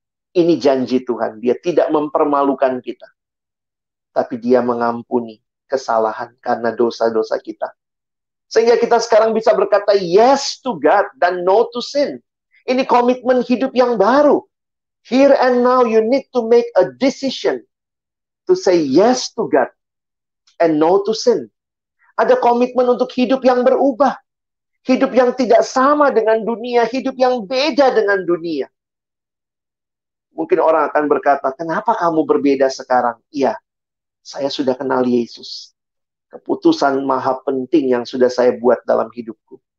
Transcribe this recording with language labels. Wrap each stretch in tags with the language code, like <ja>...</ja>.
<id>Ini janji Tuhan. Dia tidak mempermalukan kita. Tapi dia mengampuni kesalahan karena dosa-dosa kita. Sehingga kita sekarang bisa berkata</id> <en>yes to God</en> <id>dan</id> <en>no to sin.</en> <id>Ini komitmen hidup yang baru.</id> <en>Here and now you need to make a decision to say yes to God and no to sin.</en> <id>Ada komitmen untuk hidup yang berubah. Hidup yang tidak sama dengan dunia. Hidup yang beda dengan dunia. Mungkin orang akan berkata, kenapa kamu berbeda sekarang? Iya, saya sudah kenal Yesus. Keputusan maha penting yang sudah saya buat dalam hidupku.</id>